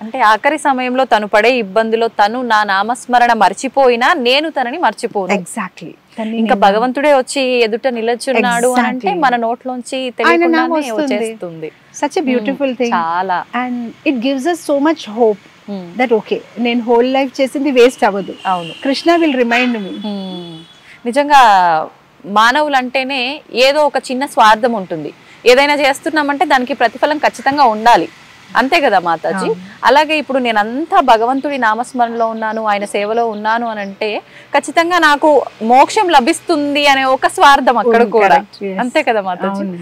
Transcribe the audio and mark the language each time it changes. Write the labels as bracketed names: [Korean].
[Telugu] అంటే ఆఖరి సమయంలో తను పడే ఇబ్బందిలో తను నా నామస్మరణ మర్చిపోయినా నేను తనని మర్చిపోను. ఎగ్జాక్ట్లీ. ఇంకా భగవంతుడే వచ్చి ఎదుట నిలచున్నాడు అంటే మన నోట్లోంచి తెలియకుండానే వచ్చేస్తుంది. [English] Such a beautiful thing. [Telugu] చాలా. [English] And it gives us so much hope. [Telugu] That okay నేను హోల్ లైఫ్ చేసింది వేస్ట్ అవ్వదు. అవును, [English] Krishna will remind me. [Telugu] నిజంగా మానవులు అంటేనే ఏదో ఒక చిన్న స్వార్థం ఉంటుంది. ఏదైనా చేస్తున్నామంటే దానికి ప్రతిఫలం ఖచ్చితంగా ఉండాలి, అంతే కదా మాతాజీ? అలాగే ఇప్పుడు నేను అంతా భగవంతుడి నామస్మరణలో ఉన్నాను, ఆయన సేవలో ఉన్నాను అని అంటే ఖచ్చితంగా నాకు మోక్షం లభిస్తుంది అనే ఒక స్వార్థం అక్కడ కూడా, అంతే కదా మాతాజీ?